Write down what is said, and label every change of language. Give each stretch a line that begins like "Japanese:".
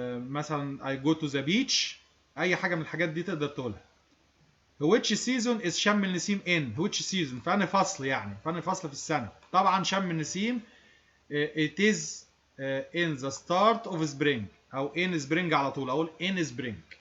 Arabic: مثلا
English: I go to the beach.
Arabic: اي حاجه من الحاجات دي تقدر تقولها.
English: which season is
Arabic: شم النسيم in؟ which season فأنهي فصل يعني، فأنهي فصل في السنه.
English: طبعا شم النسيم it is in the start of spring، او in spring
Arabic: على طول، اقول
English: in spring.